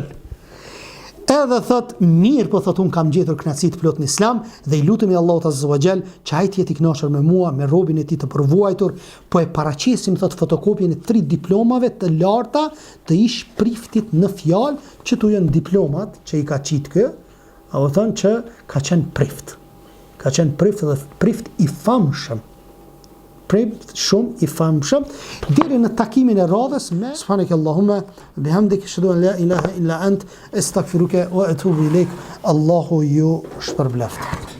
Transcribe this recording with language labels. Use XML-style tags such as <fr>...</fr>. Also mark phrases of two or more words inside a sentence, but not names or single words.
<sq>Edhe thot, mirë, po thot, unë kam gjetur kënaqësi të plot në Islam dhe i lutemi Allahut</sq> <ar>عز وجل</ar> <sq>që ai të jetë i kënaqur me mua, me robën e tij të përvuajtur, po e paraqesim thot fotokopjen e 3 diplomave të larta të ish priftit në fjalë që tu janë diplomat që i ka qit kë, a u thon që ka qenë prift. Ka qenë prift dhe prift i famshëm. Prift shumë i famshëm deri në takimin e radhës me</sq> <ar>سبحانك اللهم بحمدك أشهد أن لا إله إلا أنت أستغفرك وأتوب إليك.</ar> <sq>Allahu ju shpërbleft.</sq>